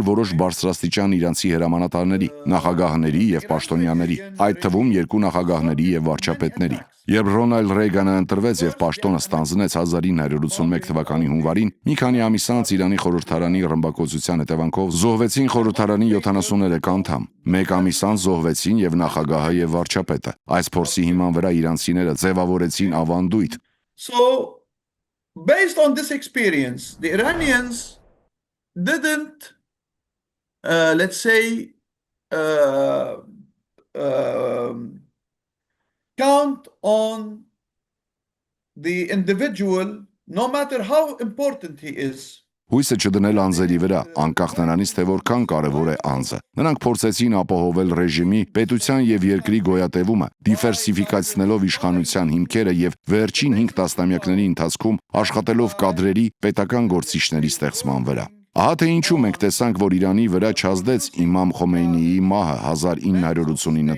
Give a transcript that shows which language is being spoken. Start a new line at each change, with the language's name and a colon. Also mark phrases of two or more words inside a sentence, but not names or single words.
Armenian: որոշ բարձրաստիճան իրանցի հրամանատարների, նախագահների եւ պաշտոնյաների, այդ թվում երկու նախագահների եւ վարչապետների։ Երբ Ռոնալդ Ռեյգանը ընտրվեց եւ պաշտոնը ստանձնեց 1981 թվականի հունվարին, մի քանի ամիս անց Իրանի խորհրդարանի ռմբակոծության հետևանքով զոհվեցին խորհրդարանի 73 անդամ։ Մեկ ամիս անց զոհվեցին եւ նախագահը եւ վարչապետը։ Այս փորձի հիման վրա իրանցիները ձևավորեցին ավանդույթ։
English: So, based on this experience, the Iranians didn't, let's say, count on the individual, no matter how important he is.
Armenian: Հույսը չդնել անձերի վրա, անկախ նրանից, թե որքան կարևոր է անձը։ Նրանք փորձեցին ապահովել ռեժիմի, պետության եւ երկրի գոյատևումը, դիվերսիֆիկացնելով իշխանության հիմքերը եւ վերջին 5 տասնամյակների ընթացքում աշխատելով կադրերի, պետական գործիչների ստեղծման վրա։ Ահա թե ինչու մենք տեսանք, որ Իրանի վրա չազդեց Իմամ Խոմեյնիի մահը 1989